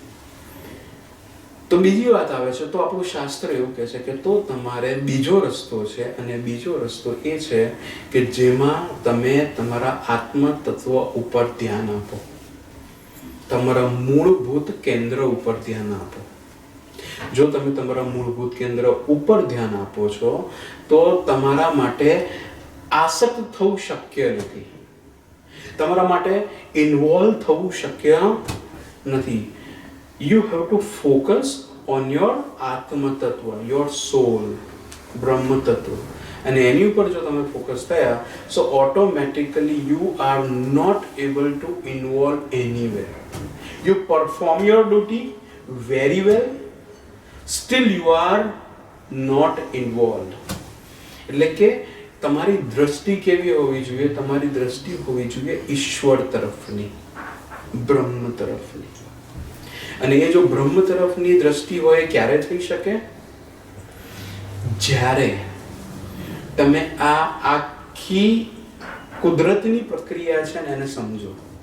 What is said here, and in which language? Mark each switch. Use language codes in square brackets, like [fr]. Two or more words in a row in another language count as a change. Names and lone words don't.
[gu] તો બીજી વાત આવે છે, તો આપણું શાસ્ત્ર એવું કહે છે કે તો તમારે બીજો રસ્તો છે, અને બીજો રસ્તો એ છે કે જેમાં તમે તમારા આત્મ તત્વ ઉપર ધ્યાન આપો, તમારા મૂળભૂત કેન્દ્ર ઉપર ધ્યાન આપો. જો તમે તમારા મૂળભૂત કેન્દ્ર ઉપર ધ્યાન આપો છો તો તમારા માટે આસક્ત થવું શક્ય નથી, તમારા માટે ઇન્વોલ્વ થવું શક્ય નથી. [en] You have to focus on your [gu] આત્મ તત્વ, [en] your soul, [gu] બ્રહ્મ તત્વ. અને એની ઉપર જો તમે ફોકસ થયા, [en] so automatically you are not able to involve anywhere. You perform your duty very well, still you are not involved. [gu] એટલે કે તમારી દ્રષ્ટિ કેવી હોવી જોઈએ? તમારી દ્રષ્ટિ હોવી જોઈએ ઈશ્વર તરફની, બ્રહ્મ તરફની. અને એ જો બ્રહ્મ તરફની દ્રષ્ટિ હોય, ક્યારે થઈ શકે? જ્યારે તમે આ આખી કુદરતની પ્રક્રિયા છે ને એને સમજો.